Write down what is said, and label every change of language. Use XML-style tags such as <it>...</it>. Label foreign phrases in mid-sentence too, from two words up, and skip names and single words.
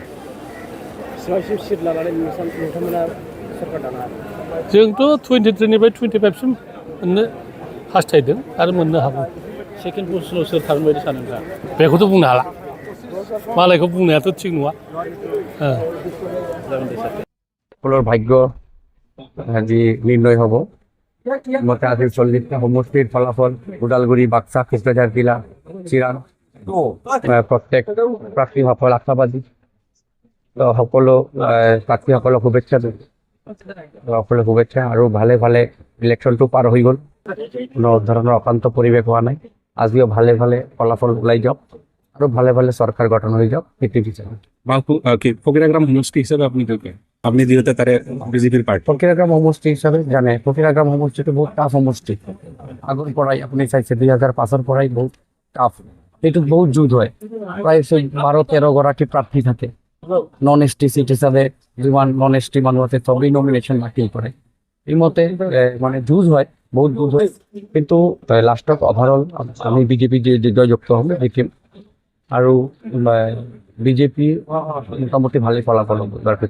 <brx>बेसेबांसिम सिट लानानै नोंथांमोना सरकार दानो हागोन जोंथ' 23निफ्राय 25सिम मोननो हास्थायदों आरो मोननो हागौ सेकेन्ड पजिसनाव सोर थागोन बायदि सानो नोंथाङा बेखौथ' बुंनो हाला मालायखौ बुंनायाथ' थिग नङा जागोन दे सार</brx> <as>সকলৰ ভাগ্য আজি নিৰ্ণয় হ'ব মতে আজি 40টা সমষ্টিৰ ফলাফল ওদালগুৰি বাক্সা কোকৰাঝাৰ জিলা চিৰাং প্ৰত্যেক প্ৰাৰ্থীসকল আশাবাদী সকলো প্ৰাৰ্থীসকলক শুভেচ্ছা সকলো শুভেচ্ছা আৰু ভালে ভালে ইলেকশ্যনটো পাৰ হৈ গ'ল কোনো ধৰণৰ অশান্ত পৰিৱেশ হোৱা নাই আজিও ভালে ভালে ফলাফল ওলাই যাওক আৰু ভালে ভালে চৰকাৰ গঠন হৈ যাওক সেইটো বিচাৰোঁ</as> <bn>ফকিৰাগ্ৰাম সমষ্টি হিচাপে আপনি যেহেতু তারে বিজেপির পার্টি</bn> <as>ফকিরাগ্রাম সমষ্টি হিসাবে জানে ফকিরাগ্রাম সমষ্টিটো বহুত টাফ সমষ্টি আগৰ পৰাই আপুনি চাইছে 2005-ৰ পৰাই বহুত টাফ এইটো বহুত যুদ্ধ হয় প্ৰায় 12-13 গৰাকী প্ৰাৰ্থী থাকে</as> <en>non ST seat</en> <as>হিচাপে যিমান</as> <en>non ST</en> <as>মানুহ আছে চবেই নমিনেশ্যন দাখিল কৰে এই মতে মানে যুঁজ হয় বহুত যুঁজ হয় কিন্তু লাষ্টত অভাৰঅল আমি বিজেপি জয়যুক্ত হ'ম দেখিম আৰু বিজেপি মোটামুটি ভালেই ফলাফল হ'ব</as>